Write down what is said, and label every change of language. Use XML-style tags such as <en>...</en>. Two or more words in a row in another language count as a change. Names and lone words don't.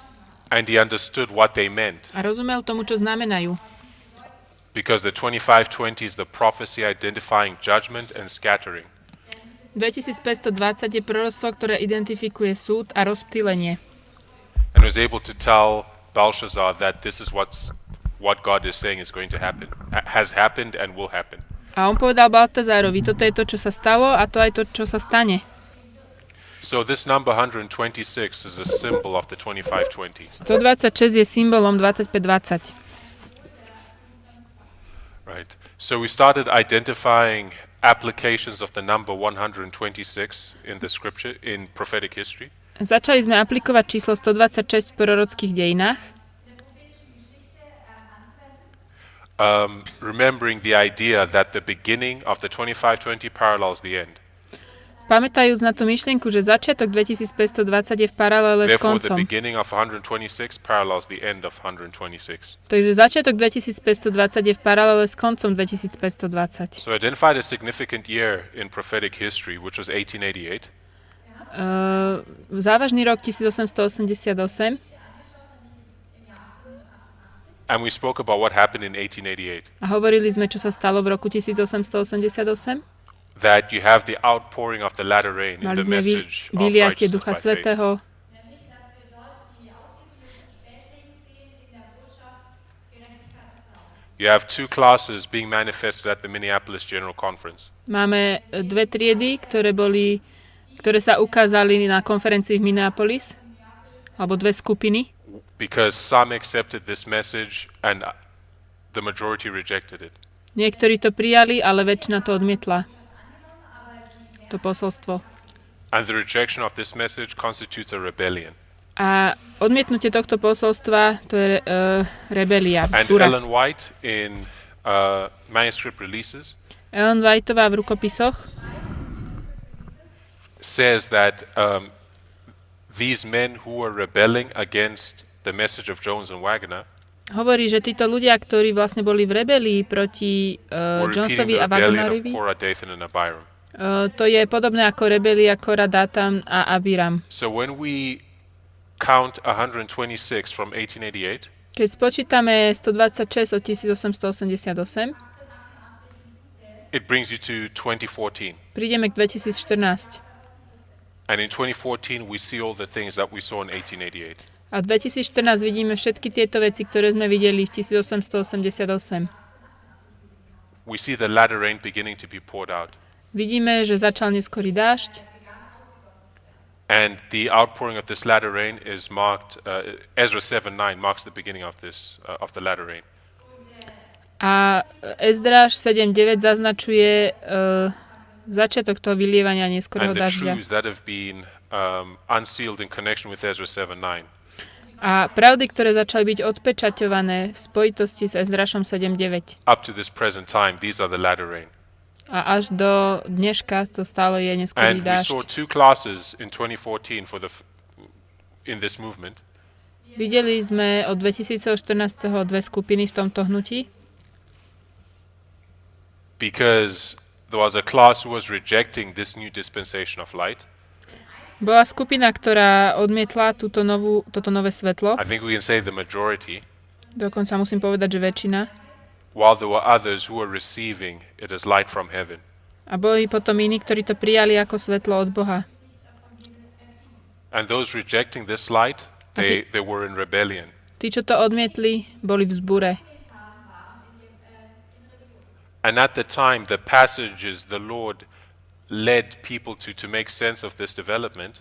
<en>And he understood what they meant.</en> <sk>A rozumel tomu, čo znamenajú.</sk> <en>Because the 2520 is the prophecy identifying judgment and scattering.</en> <sk>2520 je proroctvo, ktoré identifikuje súd a rozptýlenie.</sk> <en>And was able to tell Belshazzar that this is what God is saying is going to happen, has happened and will happen.</en> <sk>A on povedal Baltazárovi, toto je to, čo sa stalo a to aj to, čo sa stane.</sk> <en>So this number 126 is a symbol of the 2520.</en> <sk>126 je symbolom 2520.</sk> <en>Right. So we started identifying applications of the number 126 in the scripture, in prophetic history.</en> <sk>Začali sme aplikovať číslo 126 v prorockých dejinách.</sk> <en>Remembering the idea that the beginning of the 2520 parallels the end.</en> <sk>Pamätajúc na tú myšlienku, že začiatok 2520 je v paralele s</sk> <en>Therefore, the</en> <sk>koncom.</sk> <en>beginning of 126 parallels the end of 126.</en> <sk>Takže začiatok 2520 je v paralele s koncom 2520.</sk> <en>So identified a significant year in prophetic history, which was 1888.</en> <sk>Závažný rok 1888</sk> <en>And we spoke about what happened in 1888.</en> <sk>a hovorili sme, čo sa stalo v roku 1888.</sk> <en>That you have the outpouring of the latter rain in</en> <sk>Mali</sk> <en>the</en> <sk>sme</sk> <en>message of</en> <sk>vyliatie</sk> <en>righteousness</en> <sk>Ducha</sk> <en>by faith.</en> <sk>Svätého.</sk> <en>You have two classes being manifested at the Minneapolis General Conference.</en> <sk>Máme dve triedy, ktoré sa ukázali na konferencii v Minneapolis, alebo dve skupiny,</sk> <en>Because some accepted this message and the majority rejected it.</en> <sk>niektorí to prijali, ale väčšina to odmietla. To posolstvo.</sk> <en>And the rejection of this message constitutes a rebellion.</en> <sk>A odmietnutie tohto posolstva, to je rebelia,</sk> <en>And</en> <sk>vzbúra.</sk> <en>Ellen White in manuscript releases</en> <sk>Ellen Whiteová v rukopisoch</sk> <en>says that these men who were rebelling against the message of Jones and Wagner</en> <sk>hovorí, že títo ľudia, ktorí vlastne boli v rebelii proti</sk> <en>were repeating</en> <sk>Jonesovi</sk> <en>the</en> <sk>a</sk> <en>rebellion of</en> <sk>Wagnerovi,</sk> <en>Korah, Dathan, and Abiram.</en> <sk>to je podobné ako rebelia Kora, Dátan a Abiram.</sk> <en>So when we count 126 from 1888,</en> <sk>Keď spočítame 126 od 1888,</sk> <en>it brings you to 2014.</en> <sk>prídeme k 2014.</sk> <en>And in 2014, we see all the things that we saw in 1888.</en> <sk>A v 2014 vidíme všetky tieto veci, ktoré sme videli v 1888.</sk> <en>We see the latter rain beginning to be poured out.</en> <sk>Vidíme, že začal neskorý dážď</sk> <en>And the outpouring of this latter rain is marked, Ezra 7:9 marks the beginning of this, of the latter rain.</en> <sk>a Ezdráž 7.9 zaznačuje začiatok toho vylievania neskorého</sk> <en>And the</en> <sk>dažďa.</sk> <en>truths that have been unsealed in connection with Ezra 7:9.</en> <sk>A pravdy, ktoré začali byť odpečaťované v spojitosti s Ezdrášom 7.9.</sk> <en>Up to this present time, these are the latter rain.</en> <sk>A až do dneška to stále je neskorý</sk> <en>And we saw</en> <sk>dážď.</sk> <en>two classes in 2014 in this movement.</en> <sk>Videli sme od 2014. dve skupiny v tomto hnutí,</sk> <en>Because there was a class who was rejecting this new dispensation of light.</en> <sk>bola skupina, ktorá odmietla toto nové svetlo.</sk> <en>I think we can say the majority,</en> <sk>Dokonca musím povedať, že väčšina.</sk> <en>while there were others who were receiving it as light from heaven.</en> <sk>A boli potom iní, ktorí to prijali ako svetlo od Boha.</sk> <en>And those rejecting this light, they were in rebellion.</en> <sk>Tí, čo to odmietli, boli v zbure.</sk> <en>And at the time, the passages the Lord led people to make sense of this development</en>